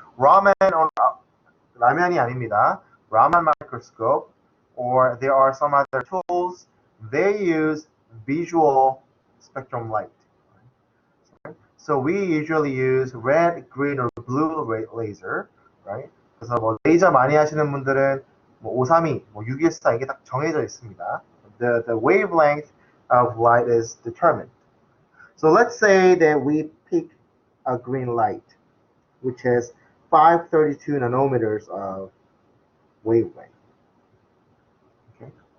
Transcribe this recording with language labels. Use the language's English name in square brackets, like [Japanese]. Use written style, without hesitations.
[English] Ramen on [Korean] 라면이 아닙니다. [English] Raman microscope, or there are some other tools. They use visual spectrum light. So we usually use red, green, or blue laser, right? [Korean] 그래서 뭐 레이저 많이 하시는 분들은 뭐 532, 뭐 614 이게 딱 정해져 있습니다. [English] The wavelength of light is determined. So let's say that we pick a green light, which has 532 nanometers of wavelength. Okay.